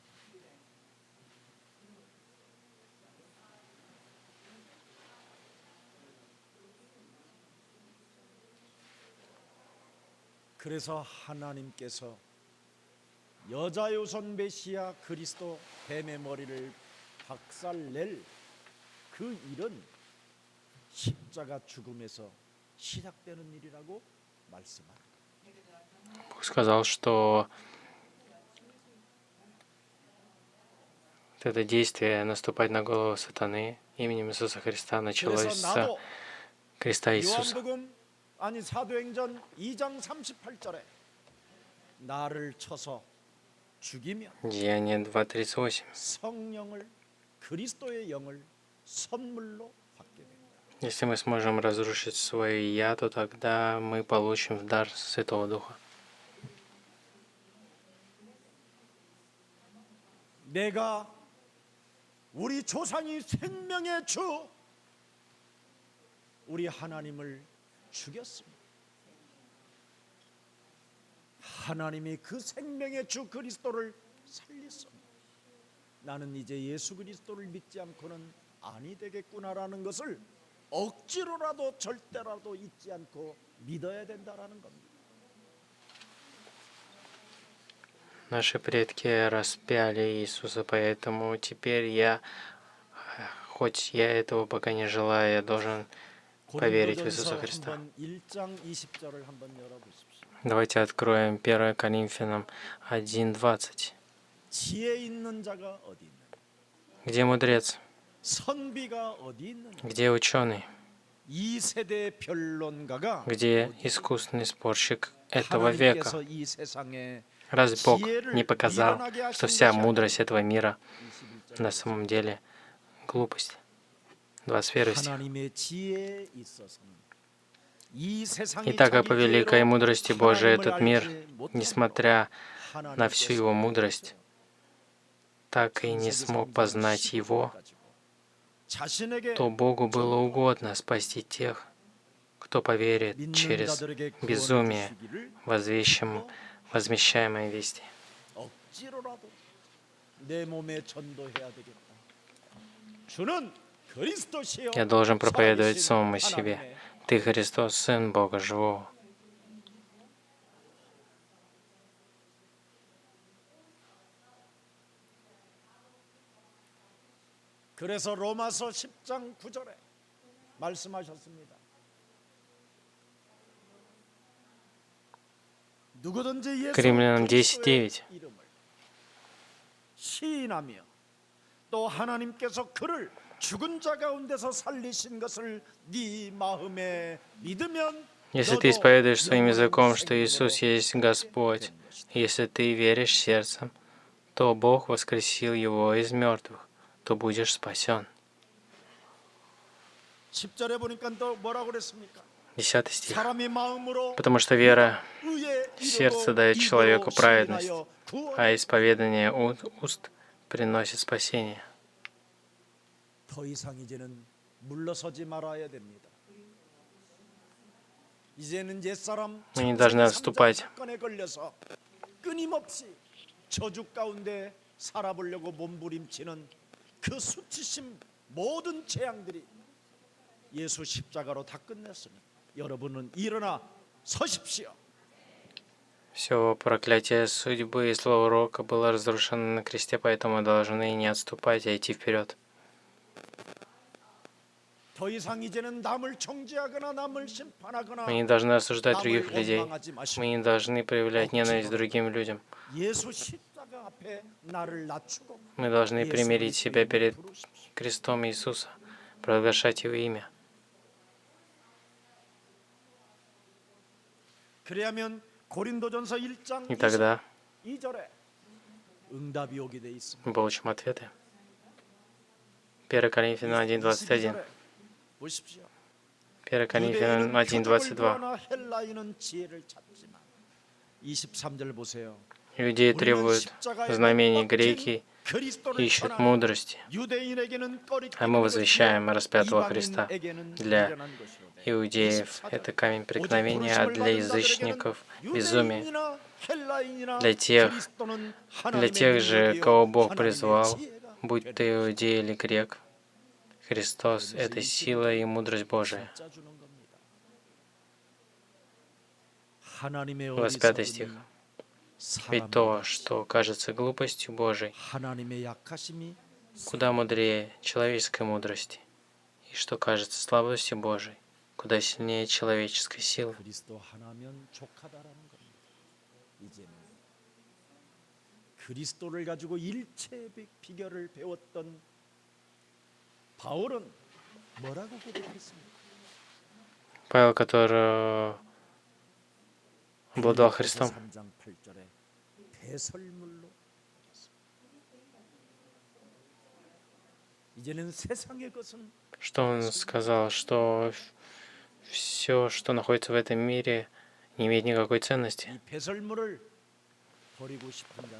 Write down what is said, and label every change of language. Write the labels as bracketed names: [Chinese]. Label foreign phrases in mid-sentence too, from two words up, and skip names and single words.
[Korean] 그래서 하나님께서 여자요손 메시아 그리스도 뱀의 머리를 박살낼 그 일은 십자가 죽음에서 시작되는 일이라고 말씀합니다. [Russian] Бог сказал, что вот это действие наступать на голову сатаны именем Иисуса Христа началось [Korean] 그래서 [Russian] с [Korean] 나도 [Russian] креста Иисуса. [Korean] 사도행전 2장 38절에 나를 쳐서 죽이면 [Russian] Деяние 2:38. [Korean] 성령을 그리스도의 영을 선물로 받게 됩니다. [Russian] Если мы сможем разрушить свое «я», то тогда мы получим в дар Святого Духа. [Korean] 내가 우리 조상이 생명의 주 우리 하나님을 죽였습니다. 하나님이 그 생명의 주 그리스도를 살렸습니다. 나는 이제 예수 그리스도를 믿지 않고는 아니 되겠구나라는 것을 억지로라도 절대라도 잊지 않고 믿어야 된다라는 겁니다. [Russian] Наши предки распяли Иисуса, поэтому теперь я, хоть я этого пока не желаю, я должен поверить в Иисуса Христа. [Korean] 1장 20절을 한번 열어보십시오. [Russian] Давайте откроем 1 Коринфянам 1:20. [Korean] 지혜 있는 자가 어디 있느냐? [Russian] Где мудрец? [Korean] 선비가 어디 있느냐? [Russian] Где ученый? [Korean] 이 세대 변론가가 [Russian] Где искусный спорщик этого века? [Korean] 하나님께서 이 세상에 [Russian] Разве Бог не показал, что вся мудрость этого мира на самом деле глупость? 21 стих. [Korean] 하나님의 지혜에 있어서는 이 세상이 [Russian] Итак, по [Korean] 자기 [Russian] великой [Korean] 지혜로 [Russian] мудрости Божией [Korean] 하나님을 [Russian] этот мир, [Korean] 알지 못하고 [Russian] несмотря на всю [Korean] 하나님께서 [Russian] его мудрость, так и не смог познать его, [Korean] 자신에게 [Russian] то Богу было угодно спасти тех, кто поверит [Korean] 믿는 [Russian] через [Korean] 자들에게 구원을 [Russian] безумие, [Korean] 주시기를 [Russian] возмещаемой вести. [Korean] 억지로라도 내 몸에 전도해야 되겠다. 주는 그리스도시요 [Russian] Я должен проповедовать [Korean] 살아계신 [Russian] самому себе. [Korean] 하나님의 [Russian] Ты Христос, Сын Бога Живого. [Korean] 그래서 로마서 10장 9절에 말씀하셨습니다. 누구든지 예수 [Russian] Римлянам [Korean] 그리스도의 [Russian] 10:9. [Korean] 이름을 시인하며 또 하나님께서 그를 죽은 자 가운데서 살리신 것을 네 마음에 믿으면 [Russian] Если ты исповедуешь своим языком, что Иисус есть Господь, если ты веришь сердцем, то Бог воскресил Его из мертвых, то будешь спасен. [Korean] 10절에 보니까 또 뭐라고 그랬습니까? [Russian] 10 стих. [Korean] 사람이 마음으로 [Russian] Потому что вера [Korean] 의에 [Russian] в сердце [Korean] 이르고 [Russian] дает человеку [Korean] 입으로 [Russian] праведность, [Korean] 시인하여 구원을 [Russian] а исповедание уст приносит спасение. [Korean] 더 이상 이제는 물러서지 말아야 됩니다. 이제는 옛사람 [Russian] Мы не должны отступать. [Korean] 사건에 걸려서 끊임없이 저주 가운데 살아보려고 몸부림치는 그 수치심 모든 재앙들이 예수 십자가로 다 끝냈으니 여러분은 일어나 서십시오. [Russian] Все проклятие судьбы и зло урока было разрушено на кресте, поэтому мы должны не отступать, а идти вперед. [Korean] 더 이상 이제는 남을 정죄하거나 남을 심판하거나 [Russian] Мы не должны осуждать других [Korean] 남을 [Russian] людей. [Korean] 원망하지 마시고 [Russian] Мы не должны проявлять ненависть к другим людям. [Korean] 예수 십자가 앞에 나를 낮추고 [Russian] Мы должны [Korean] 예수 [Russian] примирить [Korean] 그리스도 [Russian] себя [Korean] 이름을 [Russian] перед [Korean] 부르십시오. [Russian] крестом Иисуса, провозглашать Его имя. [Korean] 그래야면 고린도전서 1장 [Russian] И тогда [Korean] 22절에 응답이 오게 돼 있습니다. [Russian] мы получим ответы. 1 Коринфянам 1:21. [Korean] 22절에 보십시오. [Russian] 1 Коринфянам [Korean] 유대인은 표적을 [Russian] 1:22. [Korean] 구하나 헬라인은 지혜를 찾지만 23절 보세요. [Russian] Иудеи [Korean] 우리는 [Russian] требуют [Korean] 십자가에 [Russian] знамений, [Korean] 못 박힌 [Russian] греки [Korean] 그리스도를 [Russian] ищут [Korean] 전하나 [Russian] мудрости, [Korean] 유대인에게는 꺼리끼는 [Russian] а мы возвещаем [Korean] 것이요 [Russian] распятого Христа. [Korean] 이방인에게는 [Russian] Для [Korean] 미련한 것이로되. [Russian] иудеев [Korean] 24절. [Russian] это камень [Korean] 오직 [Russian] преткновения, а [Korean] 부르심을 [Russian] для [Korean] 받은 [Russian] язычников [Korean] 자들에게는 [Russian] безумие. [Korean] 유대인이나 헬라인이나 [Russian] Для тех, [Korean] 그리스도는 [Russian] Для [Korean] 하나님의 [Russian] тех же, [Korean] 능력이요 [Russian] кого Бог [Korean] 하나님의 [Russian] призвал, [Korean] 지혜가 [Russian] будь [Korean] 되는 [Russian] ты иудей или грек, Христос — это сила и мудрость Божия. [Korean] 진짜 주는 겁니다. 하나님의 [Russian] 25 стих. [Korean] 어리석음이 [Russian] Ведь то, что кажется глупостью Божией, [Korean] 하나님의 약하심이 [Russian] куда мудрее человеческой мудрости, и что кажется слабостью Божией, куда сильнее человеческой силы. [Korean] 그리스도 하나면 족하다라는 겁니다. 이제는 그리스도를 가지고 일체 비결을 배웠던 바울은 뭐라고 고백했습니까? [Russian] Павел, который обладал Христом, [Korean] 3장 8절에 대설물로 이제는 세상의 것은 [Russian] что он сказал, что все, что находится в этом мире, не имеет никакой ценности. [Korean] 이 배설물을 버리고 싶은 자는